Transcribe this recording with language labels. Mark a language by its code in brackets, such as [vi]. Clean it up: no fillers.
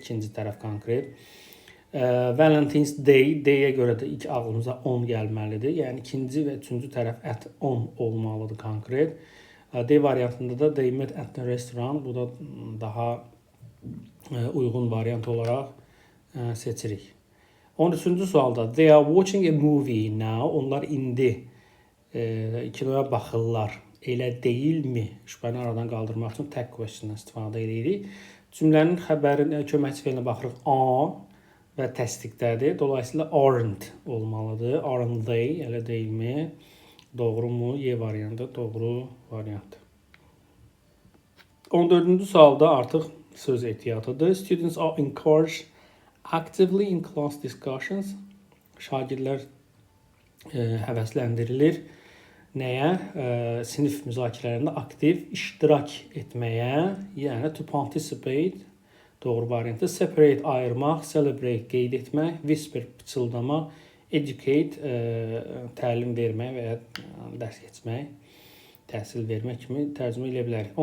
[az] İkinci tərəf konkret. Valentine's Day, day-yə görə də ilk ağlımıza on gəlməlidir. Yəni ikinci və üçüncü tərəf at on olmalıdır konkret. Day variantında da [en] they met at the restaurant. [az] Bu da daha uyğun variant olaraq seçirik. 13-cü sualda [en] they are watching a movie now. [az] Onlar indi kinoya baxırlar. Elə deyilmi? Şübhəni aradan qaldırmaq üçün tag question istifadə edirik. Cümlənin xəbərin köməkçi feilinə baxırıq. A və təsdiqdədir. Dolayısıyla aren't olmalıdır. [en] Aren't they, [az] elə deyilmi? Doğru mu? Y variantı doğru variant. 14-cü sualda artıq söz ehtiyatıdır. [en] Students are encouraged actively in class discussions. [az] Şagirdlər həvəsləndirilir. Nəyə? Sinif müzakirələrində aktiv iştirak etməyə, yəni to participate, doğru variantı. Separate, ayırmaq, celebrate, qeyd etmək, whisper, pıçıldamaq, educate, təlim vermək və ya dərs keçmək, təhsil vermək kimi tərcümə edə bilərik.